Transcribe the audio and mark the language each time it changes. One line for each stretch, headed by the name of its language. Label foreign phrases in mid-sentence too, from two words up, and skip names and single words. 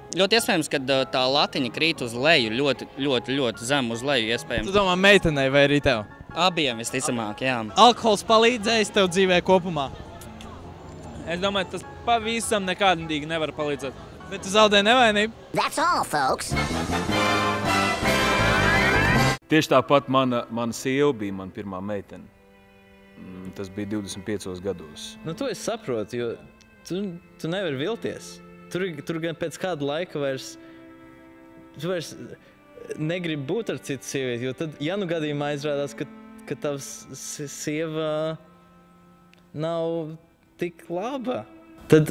Latvian: Ļoti iespējams, ka tā latiņa krīt uz leju, ļoti zem uz leju iespējams. Tu domā meitenei vai arī tev? Abiem visticamāk, jā. Alkohols palīdzējis tev dzīvē kopumā? Es domāju, tas pavisam nekādīgi nevar palīdzēt. Bet tu zaudēji nevainību?
English: That's all, folks.
Latvian: Tieši tāpat mana sieva bija mana pirmā meitene. Tas bija 25 gados. Nu, to es saprotu, jo tu nevari vilties. Tur gan pēc kāda laika vairs negribi būt ar citu sievieti, jo tad, ja nu gadījumā izrādās, ka tavs sieva nav tik laba, tad...